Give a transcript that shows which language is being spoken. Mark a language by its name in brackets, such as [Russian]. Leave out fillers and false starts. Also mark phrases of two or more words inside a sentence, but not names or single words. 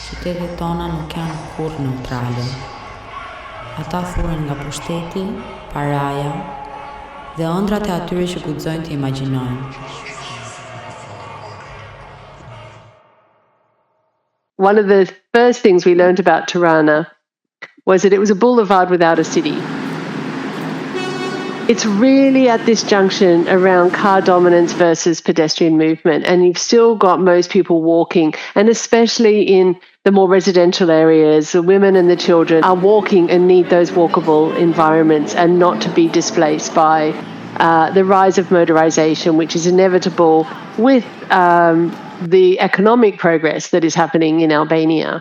[Albanian] Pushtetet tona nuk janë kur neutrale. Ata thuren nga pushteti, paraja dhe ëndrat e atyre që guxojnë të imagjinojnë. [English] One of the first things we learned about Tirana was that it was a boulevard without a city. It's really at this junction around car dominance versus pedestrian movement, and you've still got most people walking, and especially in the more residential areas, the women and the children are walking and need those walkable environments and not to be displaced by the rise of motorization, which is inevitable with the economic progress that is happening in Albania.